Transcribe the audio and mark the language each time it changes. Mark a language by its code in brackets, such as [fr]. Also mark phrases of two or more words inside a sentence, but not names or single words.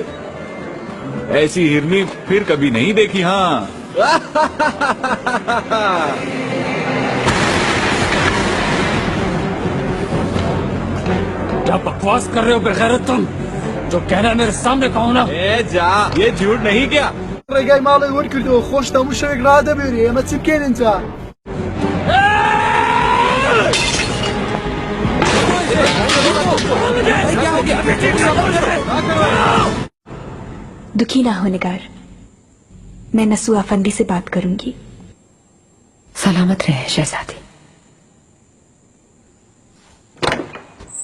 [hi] ऐसी हिरनी फिर कभी नहीं देखी। हाँ क्या बकवास कर रहे हो बेगैरत तुम? जो कहना है मेरे सामने कहो ना। ए जा, ये झूठ नहीं क्या? [ckb] ڕێگای ماڵی وەرکردەوە خۆش هەموو شەوێک ڕادەبێری ئێمە [fa] چ بکەین اینجا؟ [hi] दुखी ना हो निगार, मैं नसू आफंदी से बात करूंगी। सलामत रहे शहजादी।